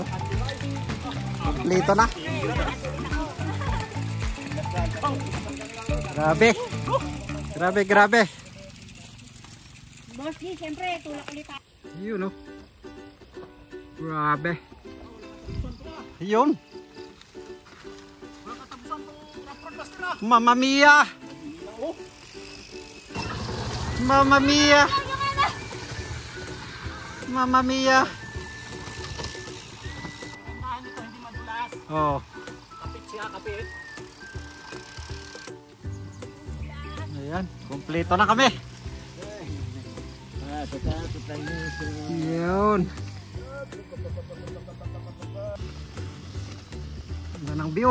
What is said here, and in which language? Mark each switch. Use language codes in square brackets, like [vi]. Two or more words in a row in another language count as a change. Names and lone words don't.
[tl] Kompleto na. Grabe. Grabe, grabe. Boss G, siyempre, tulak ulit ako. Yun, oh. Grabe. Yun. [it] Mamma mia. Mamma mia. Mamma mia. [tl] Tindahan nito hindi madulas. Oh. Kapit siya, kapit. Ayan, kompleto na kami. Yun. Ganda ng view.